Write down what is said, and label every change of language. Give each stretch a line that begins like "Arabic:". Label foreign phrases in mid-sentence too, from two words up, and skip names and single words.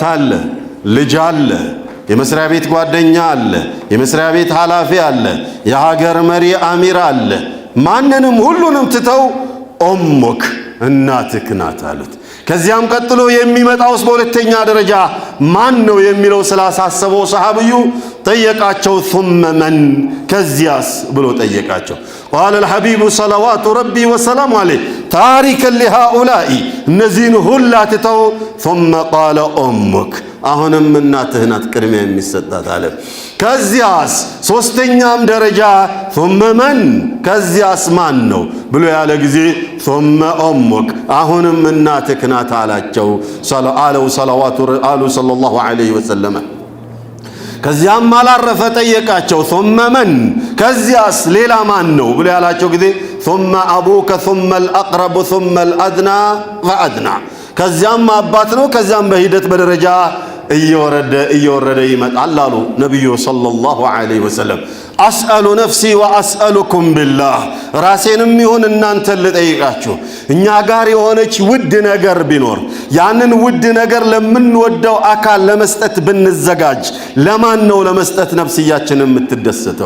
Amharic: አለ፣ ልጅ አለ፣ የመስሪያ ቤት ጓደኛ አለ፣ የመስሪያ ቤት ኃላፊ አለ፣ የሀገር መሪ አሚር አለ። ማንንም ሁሉንም ትተው ኡሙክ እናትክ ናት አሉት። ከዚያም ቀጥሎ የሚመጣውስ በሁለተኛ ደረጃ ማን ነው የሚለው ስላሳሰበው ሰሃብዩ ጠየቃቸው።
Arabic: ثم من
Amharic: ከዚያስ ብሎ ጠየቃቸው።
Arabic: قال الحبيب صلوات ربي وسلام عليه تاركا لهؤلاء
Amharic: እነዚህን ሁላ ትተው
Arabic: ثم قال أمك
Amharic: አሁንም እናትህ ናት ቅድሚያ የሚሰጣት አለ። ከዚያስ ሶስተኛም ደረጃ
Arabic: ثم من
Amharic: ከዚያስ ማን ነው ብሎ ያለ ጊዜ
Arabic: ثم أمك
Amharic: አሁንም እናትህ ናት አላቸው
Arabic: صلى الله عليه وسلم።
Amharic: ከዚያም አላረፈ ጠየቃቸው።
Arabic: ثم من
Amharic: ከዚያስ ሌላ ማን ነው ብሎ ያላቸው ጊዜ
Arabic: ثم أبوك ثم الأقرب ثم الأدنى فأدنى
Amharic: ከዚያም አባት ነው። ከዚያም በሂደት በደረጃ እየወረደ ይመጣል አሉ ነብዩ
Arabic: صلى الله عليه وسلم። أسأل نفسي وأسألكم بالله
Amharic: ራሴንም ይሁን እናንተን ልጠይቃችሁ እኛ ጋር የሆነች ውድ ነገር ቢኖር ያንን ውድ ነገር ለምንወደው አካል ለመስጠት ብንዘጋጅ ለማን ነው ለመስጠት ነፍስያችን የምትደሰተው?